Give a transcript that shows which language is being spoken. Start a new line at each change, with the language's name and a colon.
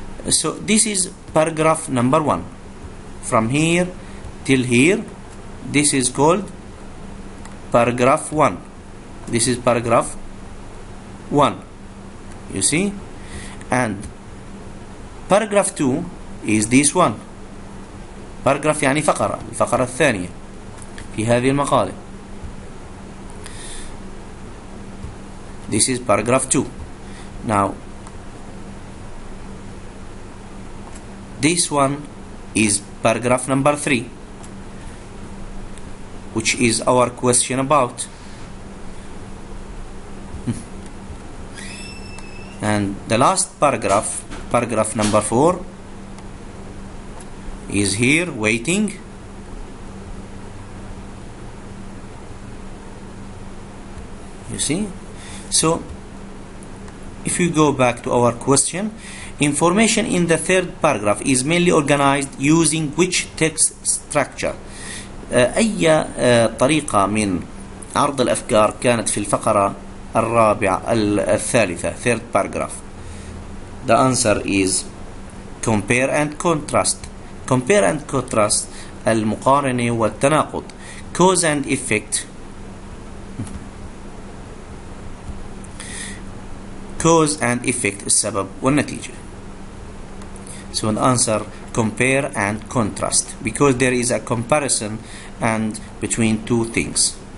English: So this is paragraph number 1. From here till here, this is called paragraph 1. This is paragraph 1. You see? And paragraph 2 is this one.
Arabic: paragraph يعني الفقرة الثانية في هذه المقالة.
English: This is paragraph 2. Now this one is paragraph number 3, which is our question about. And the last paragraph number 4 is here waiting. You see? So if you go back to our question, information in the third paragraph is mainly organized using which text structure?
Arabic: أي طريقة من عرض الأفكار كانت في الفقرة الثالثة
English: third paragraph? The answer is compare and contrast. Compare and contrast
Arabic: المقارنة والتناقض.
English: Cause and effect. cause and effect
Arabic: السبب والنتيجة.
English: So the answer compare and contrast, because there is a comparison and between two things.